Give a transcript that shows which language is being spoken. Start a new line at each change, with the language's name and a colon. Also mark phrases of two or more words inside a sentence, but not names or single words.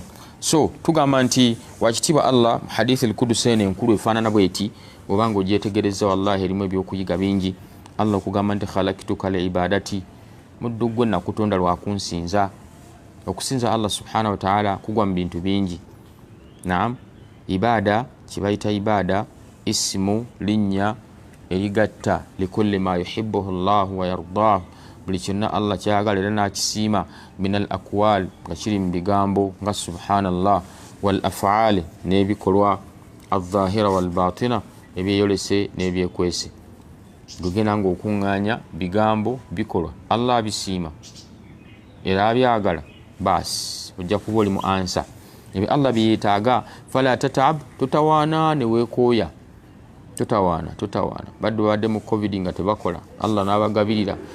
Ganda: So tugamba nti wakitiibwa Allah mu hadithi al-Qudusi eno enkulu efaanana bweti obanga ogyetegereza wallahi erimu ebyokuyiga bingi. Allah okugamba nti
Arabic: خلقتك لعبادتي,
Ganda: muddu gwe nakutonda lwakunsinza. Okusinza Allah
Arabic: سبحانه وتعالى
Ganda: kugwa mu bintu bingi. Naam, ibada kibayita ibada isimu linnya erigatta
Arabic: لكل ما يحبه الله ويرضاه,
Ganda: buli kyonna Allah kyagala era nakisiima,
Arabic: من الأقوال
Ganda: nga kiri mu bigambo nga subhanallah,
Arabic: والأفعال
Ganda: n'ebikolwa,
Arabic: الظاهرة والباطنة
Ganda: ebyeyolese n'ebyekwese. Gugenda ng'okuŋŋaanya bigambo bikolwa Allah abisiima era abyagala, basi ojja kuba oli mu ansa ebyo Allah byeyeetaaga.
Arabic: فلا تتعب,
Ganda: totawaana ne weekooya, totawaana badde badde mu covid nga tebakola, Allah n'abagabirira.